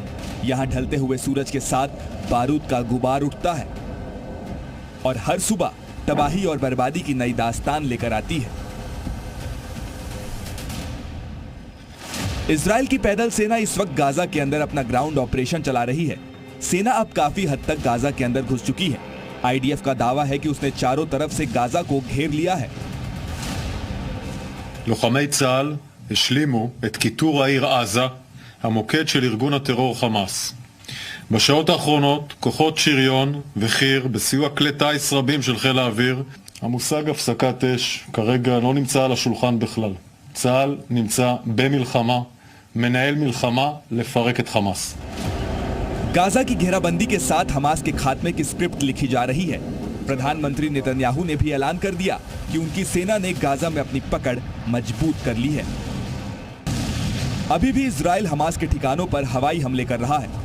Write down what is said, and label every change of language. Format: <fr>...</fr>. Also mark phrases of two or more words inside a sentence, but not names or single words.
<hi>यहां ढलते हुए सूरज के साथ बारूद का गुबार उठता है और हर सुबह तबाही और बर्बादी की नई दास्तान लेकर आती है। इजराइल की पैदल सेना इस वक्त गाजा के अंदर अपना</hi> <en>ground operation</en> <hi>चला रही है। सेना अब काफी हद तक गाजा के अंदर घुस चुकी है। आईडीएफ का दावा है कि उसने चारों तरफ से गाजा को घेर लिया है।</hi> <he>לוחמי צה"ל השלימו את כיתור העיר עזה, המוקד של ארגון הטרור חמאס. בשעות האחרונות כוחות שריון וחי"ר בסיוע כלי טיס רבים של חיל האוויר. המושג הפסקת אש כרגע לא נמצא על השולחן בכלל. צה"ל נמצא במלחמה, מנהל מלחמה לפרק את חמאס.</he> <hi>गाजा की घेराबंदी के साथ हमास के खात्मे की स्क्रिप्ट लिखी जा रही है। प्रधानमंत्री नेतन्याहू ने भी ऐलान कर दिया कि उनकी सेना ने गाजा में अपनी पकड़ मजबूत कर ली है। अभी भी इजराइल हमास के ठिकानों पर हवाई हमले कर रहा है।</hi>